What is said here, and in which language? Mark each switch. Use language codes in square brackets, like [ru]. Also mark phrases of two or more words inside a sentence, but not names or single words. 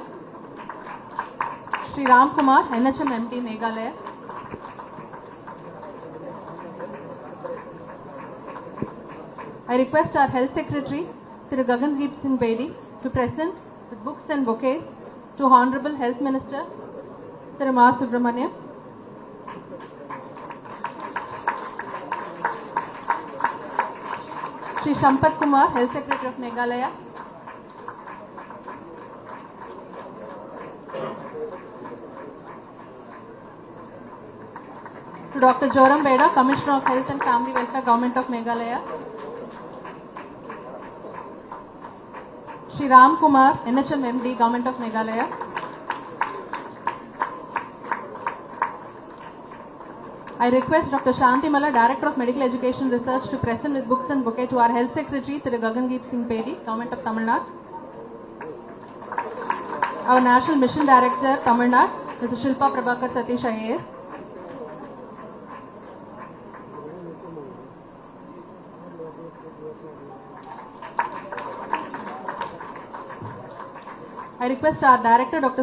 [en] Shri Ram Kumar, NHM MD, Meghalaya. I request our Health Secretary, Thiru Gagandeep Singh Bedi, to present with books and bouquets to Honorable Health Minister, Thiru Ma Subramaniam. Shri Sampath Kumar, Health Secretary of Meghalaya. To Dr. Joram Beda, Commissioner of Health and Family Welfare, Government of Meghalaya. Shri Ram Kumar, NHM MD, Government of Meghalaya. I request Dr. Shanti Malla, Director of Medical Education Research, to present with books and bouquet to our Health Secretary, Thiru Gagandeep Singh Bedi, Government of Tamil Nadu. Our National Mission Director, Tamil Nadu, Mr. Shilpa Prabhakar Satish IAS. I request our Director, Dr.